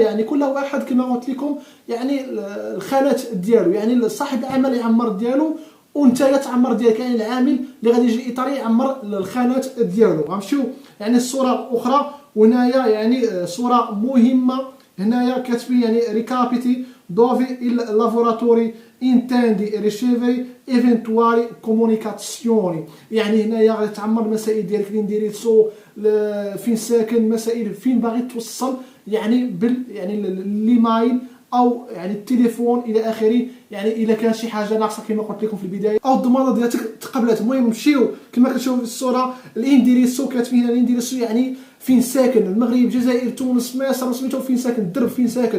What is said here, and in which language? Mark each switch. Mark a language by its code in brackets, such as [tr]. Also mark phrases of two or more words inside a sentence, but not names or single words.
[ar] يعني كل واحد كما قلت لكم يعني الخانات ديالو، يعني صاحب العمل يعمر ديالو وانت تعمر ديالك، يعني العامل اللي غادي يجي الايطالي يعمر الخانات ديالو. غنمشيو يعني الصوره الاخرى، وهنايا يعني صوره مهمه. هنايا كاتبين يعني [it] recapiti dove il lavoratore intendi ricevere eventuali comunicazioni. [ar] يعني هنايا غادي تعمر المسائل ديالك الانديريسو فين ساكن، مسائل فين باغي توصل يعني يعني الايميل او يعني التليفون الى اخره. يعني اذا كان شي حاجه ناقصه كما قلت لكم في البدايه او الضمانه ديالك تقبلت. المهم نمشيو كما كتشوفوا في الصوره الانديريسو، كاتبين هنا الانديريسو يعني فين ساكن، المغرب، الجزائر، تونس، مصر، سميتو فين ساكن، الدرب فين ساكن.